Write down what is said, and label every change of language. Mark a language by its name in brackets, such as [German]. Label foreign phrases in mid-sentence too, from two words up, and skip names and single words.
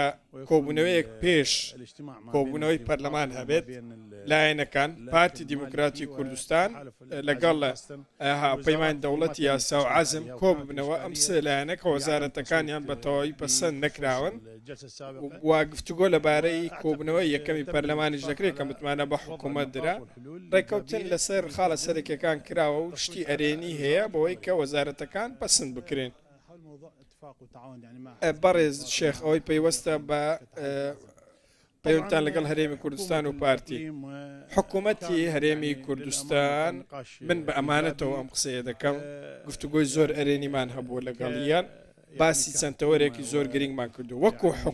[Central Kurdish] کۆبوونەوەیەک پێش کۆبوونەوەی پەرلەمان هەبێت لایەنەکان پارتی دیموکراتی کوردستان لەگەڵ پەیمانی دەوڵەتی یاسا و عەزم کۆ ببنەوە ئەم سێ لایەنە کە وەزارەتەکانیان بە تەواوی پەسەند نەکراون وا گفتوگۆ لەبارەی کۆبوونەوەی یەکەمی پەرلەمانیش دەکرێت کە متمانە بە حکوومەت درا ڕێککەوتن لەسەر خاڵە سەرێکەکان کراوە و شتی ئەرێنی هەیە بەوەی کە وەزارەتەکان پەسەند بکرێن [Arabic] موضوع اتفاق وتعاون يعني مع [Central Kurdish] بەڕێز شێخ ئەوەی پەیوەستە بە پەیوەندتان لەگەڵ هەرێمی کوردستان و پارتی حکوومەتی هەرێمی کوردستان من بە ئەمانەتەوە ئەم قسەیە دەکەم گفتوگۆی زۆر ئەرێنیمان هەبووە لەگەڵیان باسی چەند تەوەرێکی زۆر گرنگمان کردو وەکو